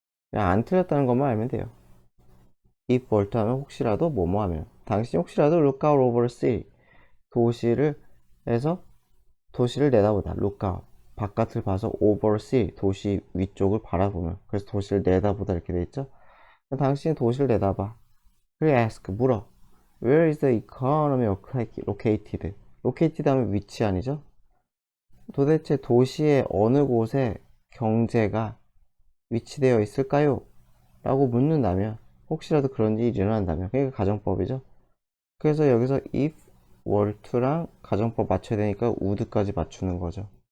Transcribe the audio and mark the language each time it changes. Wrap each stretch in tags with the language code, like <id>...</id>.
<ko>그냥 안 틀렸다는 것만 알면 돼요.</ko> <en>if were to</en> <ko>하면 혹시라도 뭐뭐 하면 당신이 혹시라도</ko> <en>look out over sea</en> <ko>도시를 해서 도시를 내다보다 look out 바깥을 봐서 over sea 도시 위쪽을 바라보면 그래서 도시를 내다보다 이렇게 돼 있죠. 당신이 도시를 내다봐. 그래 ask 물어.</ko> <en>Where is the economy located?</en> <ko>located 하면 위치 아니죠? 도대체 도시의 어느 곳에 경제가 위치되어 있을까요? 라고 묻는다면 혹시라도 그런 일이 일어난다면 그게 가정법이죠. 그래서 여기서</ko> <en>if were to</en> <ko>랑 가정법 맞춰야 되니까 would까지 맞추는 거죠.</ko>